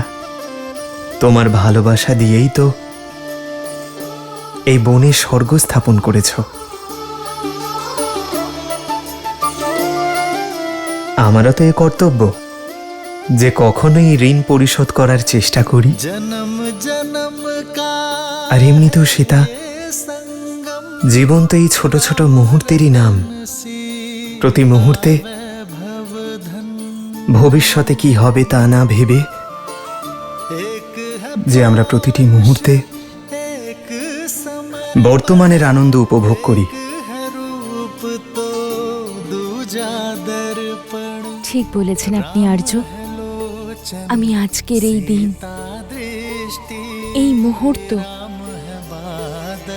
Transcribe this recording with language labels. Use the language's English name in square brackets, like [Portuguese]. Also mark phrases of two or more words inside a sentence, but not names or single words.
[Bangla] তোমার ভালোবাসা দিয়েই তো এই বনে স্বর্গ স্থাপন করেছ। আমারও তো এ কর্তব্য যে কখনোই ঋণ পরিশোধ করার চেষ্টা করি। [Hindi] जन्म जन्म का [Bangla] আর এমনিতেও সীতা, संगम জীবন তো এই ছোট ছোট মুহূর্তেরই নাম। सी প্রতি মুহূর্তে [Hindi] भव धन [Bangla] ভবিষ্যতে কি হবে তা না ভেবে [Hindi] एक है [Bangla] যে আমরা প্রতিটি মুহূর্তে एक বর্তমানের আনন্দ উপভোগ করি। [Hindi] है रूप तो दूजा दर्पण [Bangla] ঠিক বলেছেন আপনি আর্য। আমি আজকের এই দিন, दृष्टि এই মুহূর্ত, बादल